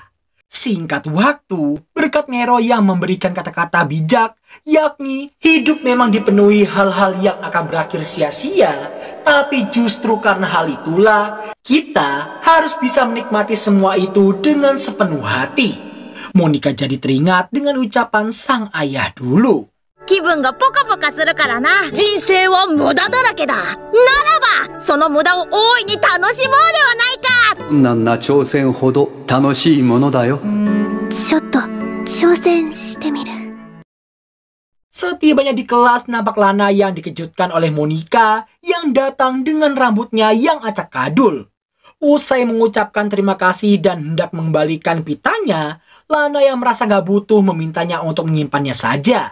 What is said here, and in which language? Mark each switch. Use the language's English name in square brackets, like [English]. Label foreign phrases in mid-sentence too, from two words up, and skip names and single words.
[Indonesian] Singkat waktu, berkat Nero yang memberikan kata-kata bijak, yakni hidup memang dipenuhi hal-hal yang akan berakhir sia-sia, tapi justru karena hal itulah, kita harus bisa menikmati semua itu dengan sepenuh hati. Monica jadi teringat dengan ucapan sang ayah dulu. [Japanese] 気分がポカポカするからな。人生は無駄だらけだ。ならばその無駄を大いに楽しもうではないか。困難な挑戦ほど楽しいものだよ。ちょっと挑戦してみる。 [Indonesian] Setibanya di kelas, nampak Lana yang dikejutkan oleh Monica yang datang dengan rambutnya yang acak kadul. Usai mengucapkan terima kasih dan hendak mengembalikan pitanya, Lana yang merasa gak butuh memintanya untuk menyimpannya saja.